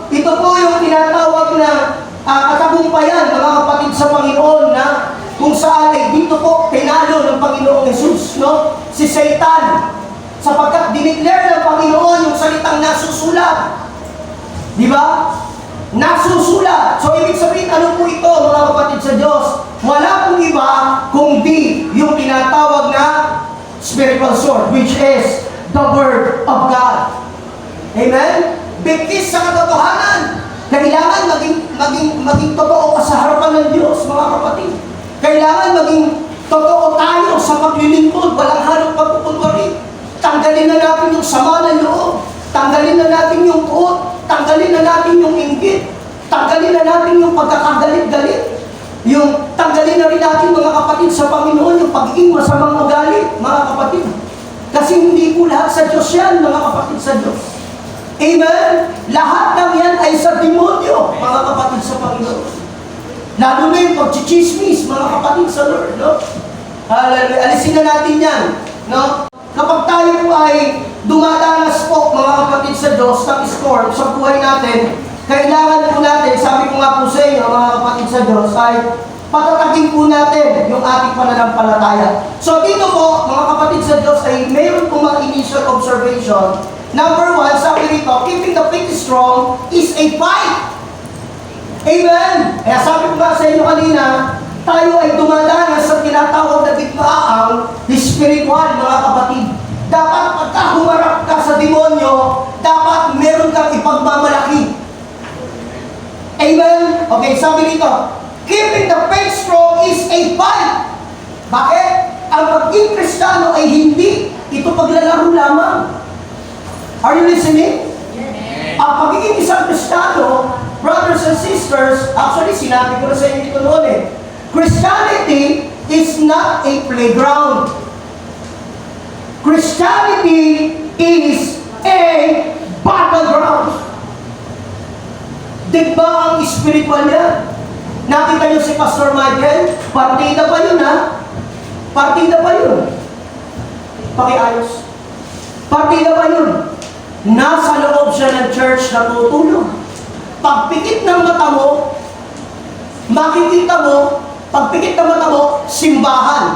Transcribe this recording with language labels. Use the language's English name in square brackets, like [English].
[Filipino] Ito po yung tinatawag na katagumpayan, mga kapatid sa Panginoon, na kung saan ay dito po pinalo ng Panginoong Jesus, no? Si Satan, sapagkat dineclare ng Panginoon yung salitang nasusulat. Di ba? Nasusulat. So, ibig sabihin, ano po ito, mga kapatid sa Diyos? Wala pong iba kundi yung tinatawag na [English] spiritual sword, which is the Word of God. [Filipino] Amen? Bigkis sa katotohanan. Kailangan maging totoo ka sa harapan ng Diyos, mga kapatid. Kailangan maging totoo tayo sa paglilingkod, walang halong pagpupulwari. Tanggalin na natin yung sama ng loob. Tanggalin na natin yung tuot. Tanggalin na natin yung inggit. Tanggalin na natin yung pagkakagalit-galit. Yung tanggalin na rin natin, mga kapatid sa Panginoon, yung pagiging masamang ugali, mga kapatid. Kasi hindi po lahat sa Diyos yan, mga kapatid sa Diyos. Amen? Lahat ng yan ay sa demonyo, mga kapatid sa Panginoon. Lalo na yung pagchichismis, mga kapatid sa Lord, no? Hallelujah. Alisin na natin yan, no? kapag tayo po ay dumadanas po, mga kapatid sa Diyos, ng storm sa buhay natin, kailangan po natin, sabi ko nga po sa inyo, mga kapatid sa Diyos, ay patatagin po natin yung ating pananampalataya. So dito po, mga kapatid sa Diyos, ay mayroon po mga [English] initial observation. Number 1, [Filipino] sabi rito, [English] keeping the faith strong is a fight. Amen! [Filipino] Kaya sabi ko nga sa inyo kanina, tayo ay dumadanas sa tinatawag na digmaang spiritual, mga kapatid. Dapat pagka humarap ka sa demonyo, dapat meron kang ipagmamalaki. Amen? [English] Okay, [Filipino] sabi dito, [English] keeping the faith strong is a fight. [Filipino] Bakit? Ang pagiging Kristiyano ay hindi ito paglalaro lamang. [English] Are you listening? [Filipino] Ang pagiging isang Kristiyano, [English] brothers and sisters, actually [Filipino] sinabi ko na sa inyo dito noon eh, [English] Christianity is not a playground. Christianity is a battleground. [Filipino] Diba ang spiritual niya? Nakita niyo si Pastor Michael? Partida pa yun, ha? Partida pa yun. Pakiayos. Partida pa yun. Nasa loob siya ng church na tutulog. Pagpikit ng mata mo, makikita mo, pagpikit ng mata mo, simbahan.